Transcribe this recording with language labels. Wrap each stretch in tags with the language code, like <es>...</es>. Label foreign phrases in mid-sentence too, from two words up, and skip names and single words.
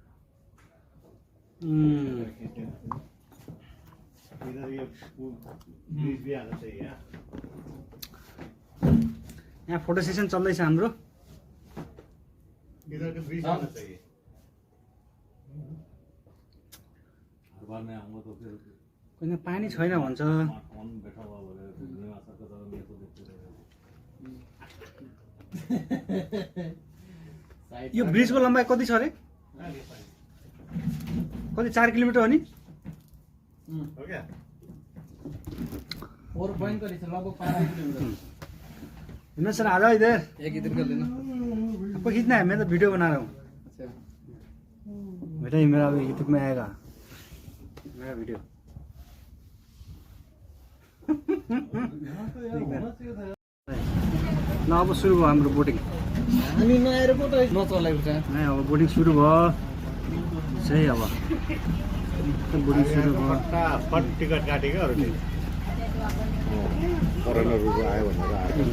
<ne>यहाँ फोटो सेसन चल्दैछ हाम्रो पानी छैन भन्छ यो ब्रिजको लम्बाइ कति छ अरे कति 4 किलोमिटर हो नि</ne> <hi>हिम्मत सर आ जाओ इधर एक इधर कर लेना आपको खींचना है मैं तो वीडियो बना रहा हूँ बेटा ये मेरा यूट्यूब में आएगा मेरा वीडियो</hi> <ne>ल अब सुरु भयो हाम्रो बोटिङ हामी नआएर पो त नचलाएको छ नहीं अब बोटिङ सुरु भयो सही अब बोटिङ सुरु भयो फट टिकट काटेको फरेनरहरू आयो भनेर</ne>